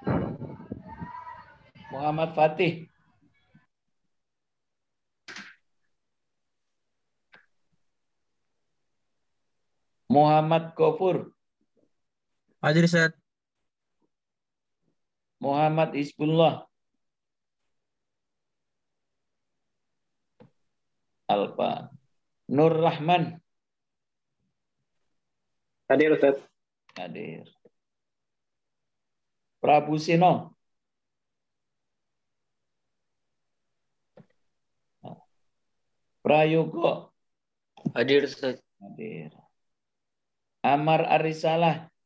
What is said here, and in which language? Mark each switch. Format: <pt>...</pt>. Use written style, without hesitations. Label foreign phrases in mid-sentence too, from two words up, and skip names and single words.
<id>Muhammad Fatih. Muhammad Gofur. Hadir Ustaz. Muhammad Hizbullah. Alpa. Nur Rahman. Hadir Ustaz. Hadir. Prabu Sino. Prayogo. Hadir Ustaz. Hadir. Amar Arisalah.</id>